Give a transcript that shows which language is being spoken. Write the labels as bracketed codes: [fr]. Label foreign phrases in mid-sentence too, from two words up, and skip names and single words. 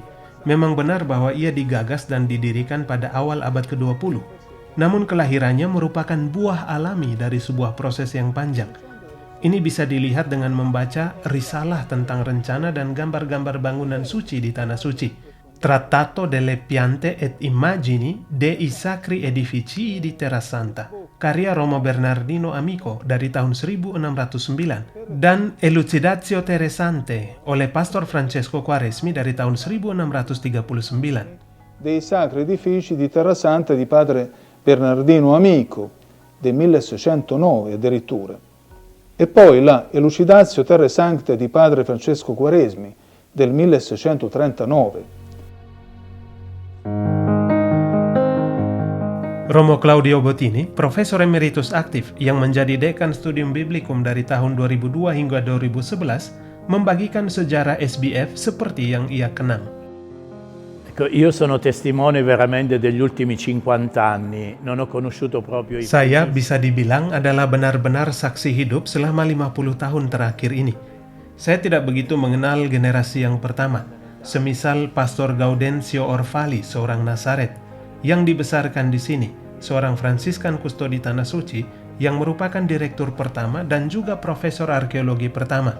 [id] Memang benar bahwa ia digagas dan didirikan pada awal abad ke-20, namun kelahirannya merupakan buah alami dari sebuah proses yang panjang. Ini bisa dilihat dengan membaca risalah tentang rencana dan gambar-gambar bangunan suci di Tanah Suci, Trattato delle piante et immagini dei sacri edifici di Terra Santa, karya Romo Bernardino Amico dari tahun 1609, dan Elucidatio Terresante oleh Pastor Francesco Quaresmi dari tahun 1639. [it] Dei sacri edifici di Terra Santa di padre Bernardino Amico, del 1609 addirittura. E poi la Elucidatio Terre Sancte di padre Francesco Quaresmi del 1639. [id] Romo Claudio Bottini, profesor emeritus aktif yang menjadi dekan Studium Biblicum dari tahun 2002 hingga 2011, membagikan sejarah SBF seperti yang ia kenang. [it] Io sono testimone veramente degli ultimi 50 anni, non ho conosciuto proprio i [id] Saya bisa dibilang adalah benar-benar saksi hidup selama 50 tahun terakhir ini. Saya tidak begitu mengenal generasi yang pertama, semisal Pastor Gaudenzio Orfali, seorang Nazaret, yang dibesarkan di sini, seorang Fransiskan Kustodi Tanah Suci, yang merupakan direktur pertama dan juga profesor arkeologi pertama.